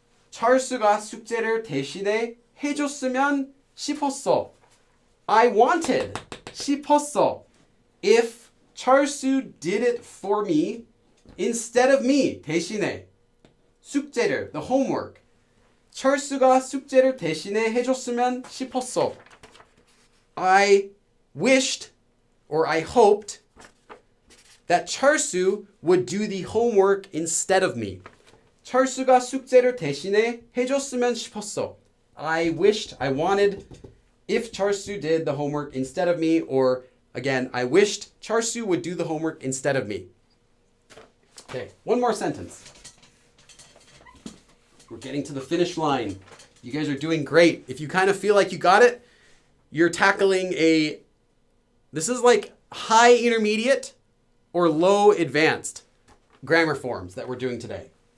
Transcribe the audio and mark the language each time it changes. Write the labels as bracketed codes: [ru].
[ko] 찰수가 숙제를 대신에 해줬으면 싶었어. [en] I wanted. [ko] 싶었어. [en] If 찰수 did it for me instead of me. [ko] 대신에. 숙제를, [en] the homework. [ko] 찰수가 숙제를 대신에 해줬으면 싶었어. [en] I wished or I hoped that 찰수 would do the homework instead of me. [ko] 찰수가 숙제를 대신에 해줬으면 싶었어. [en] I wished, I wanted, if 찰수 did the homework instead of me, or again, I wished 찰수 would do the homework instead of me. Okay, one more sentence. We're getting to the finish line. You guys are doing great. If you kind of feel like you got it, you're tackling this is like high intermediate or low advanced grammar forms that we're doing today.